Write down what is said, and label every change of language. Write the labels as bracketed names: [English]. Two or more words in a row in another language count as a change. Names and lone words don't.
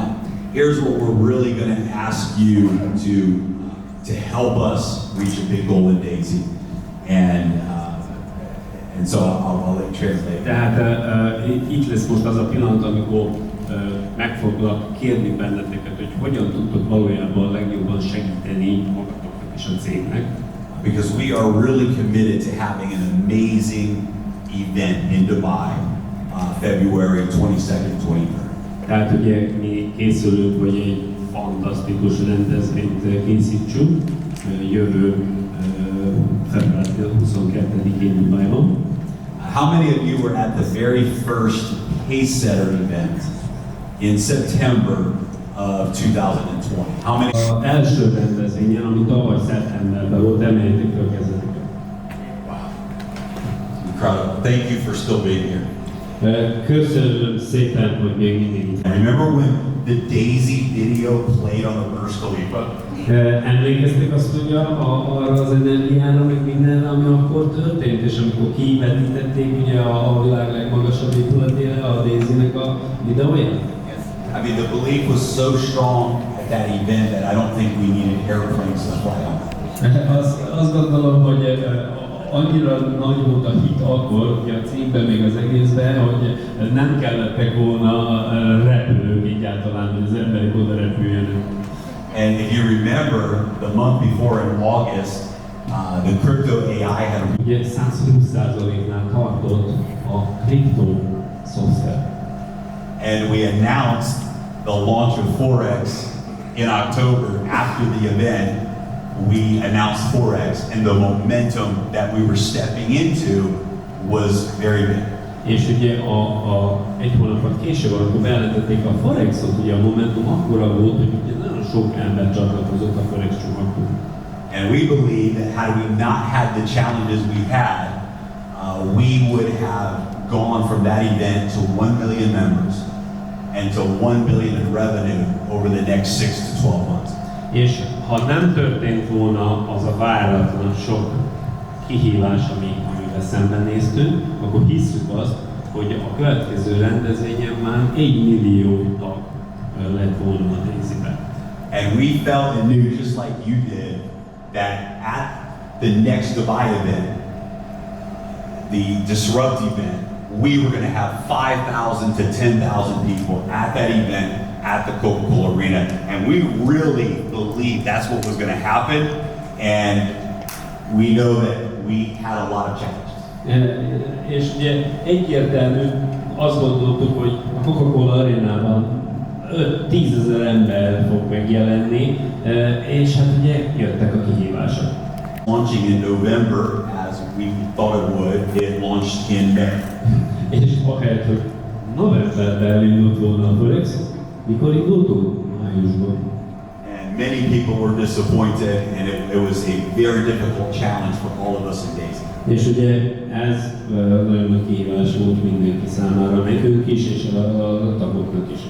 [English] Now, here's what we're really going to ask you to help us reach a big goal in Daisy. And so I'll let you translate. [Hungarian] Tehát itt lesz most az a pillanat, amikor meg foglak kérni benneteket, hogy hogyan tudtok valójában legjobban segíteni magatoknak és a cégnek. [English] Because we are really committed to having an amazing event in Dubai, February 22nd, 23rd. [Hungarian] Tehát ugye mi készülünk, hogy egy fantasztikus rendezvényt készítsünk jövő február 22-én Dubajban. [English] How many of you were at the very first Pacesetter event in September of 2020? How many? [Hungarian] Az első rendezvényen, ami tavaly szeptemberben volt, emeljétek fel a kezeteket. [English] Wow. Incredible. Thank you for still being here. [Hungarian] Köszönöm szépen, hogy még mindig itt. [English] Remember when the Daisy video played on the Burj Khalifa? [Hungarian] Emlékeztek azt, hogy arra az energiára, meg mindenre, ami akkor történt, és amikor kivetítették ugye a világ legmagasabb épületére a Daisy-nek a videóját? [English] I mean, the belief was so strong at that event that I don't think we needed airplanes to fly on. [Hungarian] Azt gondolom, hogy annyira nagy volt a hit akkor, hogy a cégben még az egészben, hogy nem kellettek volna repülők egyáltalán, hogy az emberek oda repüljenek. [English] And if you remember, the month before in August, the crypto AI had [Hungarian] Ugye 120%-nál tartott a kriptó szoftver. [English] and we announced the launch of Forex in October. After the event, we announced Forex, and the momentum that we were stepping into was very big. [Hungarian] És ugye egy hónapot később, amikor bejelentették a Forexot, ugye a momentum akkora volt, hogy ugye nagyon sok ember csatlakozott a Forex csomaghoz. [English] And we believe that had we not had the challenges we had, we would have gone from that event to 1 million members and to 1 billion in revenue over the next 6 to 12 months. [Hungarian] És ha nem történt volna az a váratlan sok kihívás, amivel szembenéztünk, akkor hisszük azt, hogy a következő rendezvényen már 1 millió tag lett volna a Daisy-ben. [English] And we felt and knew, just like you did, that at the next Dubai event, the Disrupt event, we were going to have 5,000 to 10,000 people at that event at the Coca-Cola Arena. And we really believed that's what was going to happen. And we know that we had a lot of challenges. [Hungarian] És ugye egyértelmű, azt gondoltuk, hogy a Coca-Cola arénában 5-10 ezer ember fog megjelenni, és hát ugye jöttek a kihívások. [English] Launching in November, as we thought it would, it launched in May. [Hungarian] És ahelyett, hogy novemberben elindult volna a Forex, mikor indultunk? Májusban. [English] And many people were disappointed, and it was a very difficult challenge for all of us in Daisy. [Hungarian] És ugye ez nagyon nagy kihívás volt mindenki számára, nekünk is, és a tagoknak is.